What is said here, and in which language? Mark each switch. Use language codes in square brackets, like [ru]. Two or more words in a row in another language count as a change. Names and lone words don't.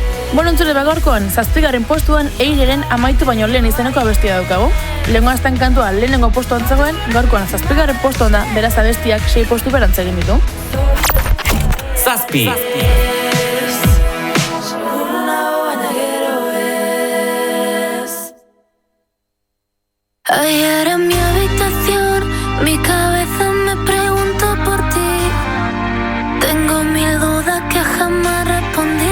[eu] Entzule bagorkoan, 7. postuan Eireren amaitu baino lehen izeneko abestia daukagu. Lehengo azten kantua lehenengo postuan zegoen, gaurkoan 7. postuan da, beraz abestiak 6 postu berantz egin ditu. 7. [es] Ayer en mi habitación, mi cabeza me preguntó por ti. Tengo 1000 dudas que jamás respondí.